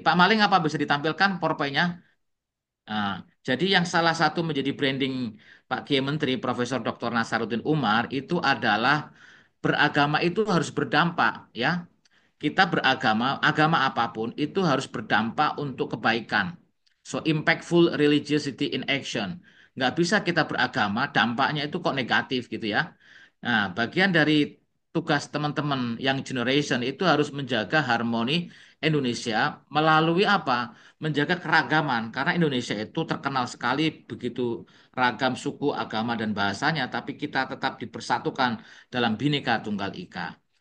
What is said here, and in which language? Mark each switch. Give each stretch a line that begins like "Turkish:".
Indonesian: Pak Maling apa bisa ditampilkan PowerPoint-nya? Nah, jadi yang salah satu menjadi branding Pak Kiai Menteri Profesor Dr. Nasaruddin Umar itu adalah beragama itu harus berdampak ya. Kita beragama, agama apapun itu harus berdampak untuk kebaikan.
English: So impactful religiosity in action.
Indonesian: Nggak bisa kita beragama, dampaknya itu kok negatif gitu ya. Nah, bagian dari tugas teman-teman yang generation itu harus menjaga harmoni Indonesia melalui apa? Menjaga keragaman. Karena Indonesia itu terkenal sekali begitu ragam suku, agama, dan bahasanya, tapi kita tetap dipersatukan dalam Bhinneka Tunggal Ika.